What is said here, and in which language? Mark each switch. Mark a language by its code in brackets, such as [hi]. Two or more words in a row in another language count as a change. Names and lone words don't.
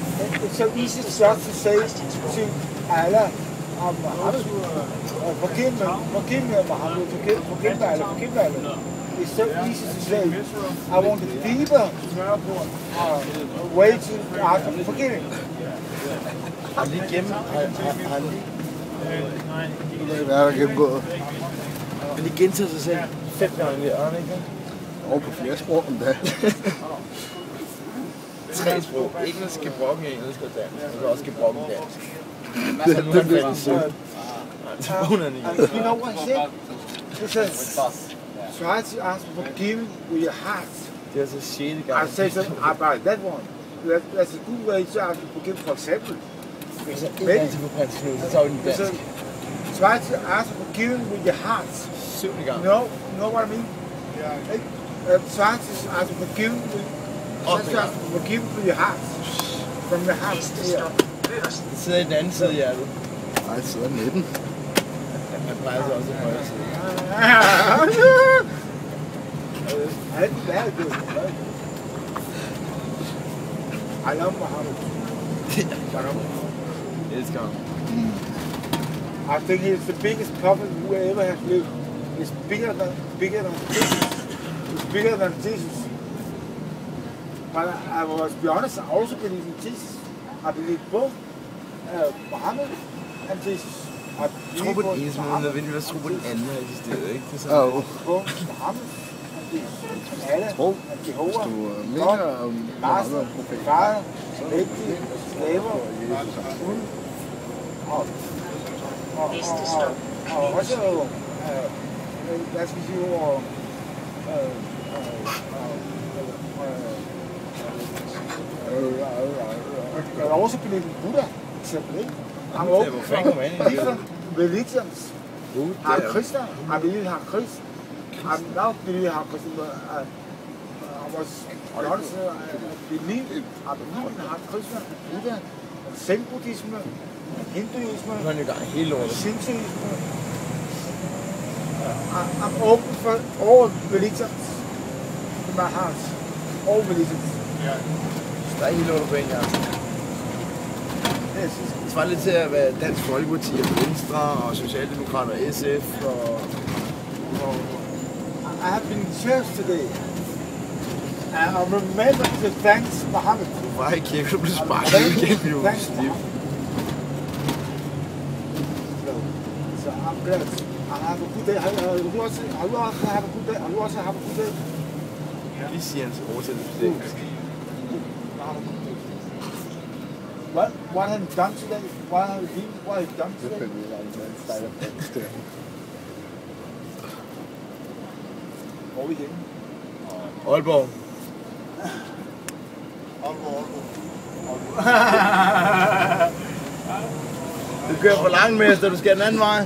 [en] it's so easy just to say to Allah, Muhammad, forgive me, Muhammad, forgive me, Allah. It's so easy to say. I want a deeper way to ask for forgiving. [da] Har lige gennem, hvad er der gennemgået? Han lige gentaget sig selv 5 gange i ørne, ikke? Over på flere sprog om det. 3 sprog. Engelsk, gebrokken engelsk og dansk. Og så også gebrokken dansk. Det er sødt. [en] You know what he said? He says, try to ask for forgiving with your heart. [da] Det er så 6. gang. [en] I say something about that one. That's a good way to ask for forgiving, for example. Maybe. So, try to ask for forgiving with your heart. [da] 7. gang. [en] You know what I mean? Try to ask for forgiving with your heart. From your heart. [da] Det sidder i den anden side af hjertet. Nej, det sidder i midten. Han plejer sig også i højre side. [en] I love Muhammad. I think he's the biggest prophet who ever has lived. He's bigger than Jesus. He's bigger than Jesus. But I must be honest, I also believe in Jesus. I believe both Muhammad and Jesus. [da] Jeg tror på den ene, men nødvendigvis tro på den anden har eksisteret, ikke? Det er sådan, [en] Both Muhammad and Jesus. Allah and Jehovah. God, Master, Far, [da] Mægtig, Slaver, Gud. Og også, hvad skal vi sige, [en] I also believe in Buddha, simply. I'm open for different religions. I'm Christian. I believe in Christ. I'm not believe in Christian, but I was honest. I believe in Christian, Buddha, Zen Buddhism, Hinduism, Shintoism. I'm open for all religions in my heart. All religions. [da] der er helt under på en gang. Det svarer lidt til at være Dansk Folkeparti og Venstre og Socialdemokrater og SF og... [en] I have been in church today. And I remember to thank Muhammad. [da] Du var i kirke, du blev sparket igen, vi var stiv. [en] So I'm glad. I have a good day. Have you also have a good day? Have you also have a good day? [da] Vi siger hans oversættelse på engelsk. [en] What have you done today? What have you done today? [da] Hvor er vi henne? Aalborg. Du kører for langt, mester. Du skal den anden vej.